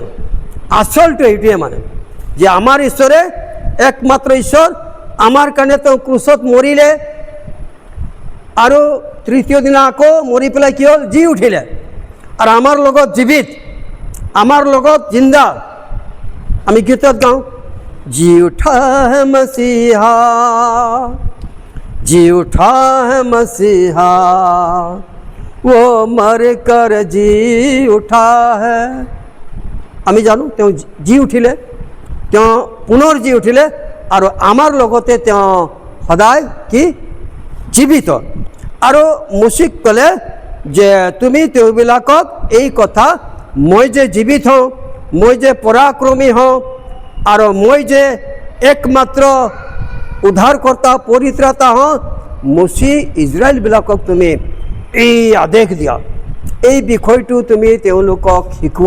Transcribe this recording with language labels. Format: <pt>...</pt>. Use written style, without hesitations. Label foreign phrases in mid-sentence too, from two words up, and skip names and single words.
<as>আচলটো এইটোৱে, মানে যে আমাৰ ঈশ্বৰে একমাত্ৰ ঈশ্বৰ, আমাৰ কাৰণে তেওঁ ক্ৰুচত মৰিলে, আৰু তৃতীয় দিনা আকৌ মৰি পেলাই কি হ'ল? জি উঠিলে, আৰু আমাৰ লগত জীৱিত, আমাৰ লগত জিন্দা। আমি গীতত গাওঁ,</as> <hi>जी उठा है मसीहा, जी उठा है मसीहा, वो मर कर जी उठा है।</hi> <as>আমি জানো তেওঁ জি উঠিলে, তেওঁ পুনৰ জি উঠিলে, আৰু আমাৰ লগতে তেওঁ সদায় কি জীৱিত। আৰু মুচিক ক'লে যে তুমি তেওঁবিলাকক এই কথা, মই যে জীৱিত হওঁ, মই যে পৰাক্ৰমী হওঁ, আৰু মই যে একমাত্ৰ উদ্ধাৰকৰ্তা পৰিত্ৰাতা হওঁ, মুচি ইজৰাইলবিলাকক তুমি এই আদেশ দিয়া, এই বিষয়টো তুমি তেওঁলোকক শিকোৱা।</as>